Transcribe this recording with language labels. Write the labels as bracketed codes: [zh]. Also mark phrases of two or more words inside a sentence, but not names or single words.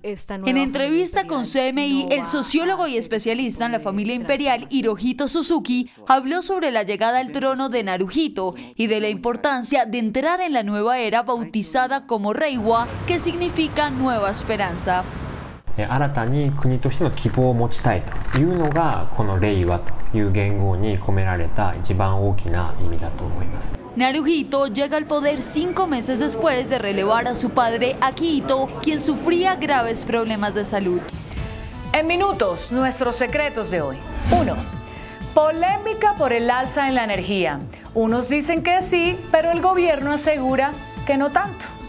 [es] En entrevista con CMI, el sociólogo y especialista en la familia imperial Hirohito Suzuki habló sobre la llegada al trono de Naruhito y de la importancia de entrar en la nueva era bautizada como Reiwa, que significa nueva esperanza. [ja] 新たに国としての希望を持ちたいというのがこの令和という元号に込められた一番大きな意味だと思います。 [es] Naruhito llega al poder 5 meses después de relevar a su padre Akihito, quien sufría graves problemas de salud. En minutos, nuestros secretos de hoy. 1. Polémica por el alza en la energía. Unos dicen que sí, pero el gobierno asegura que no tanto.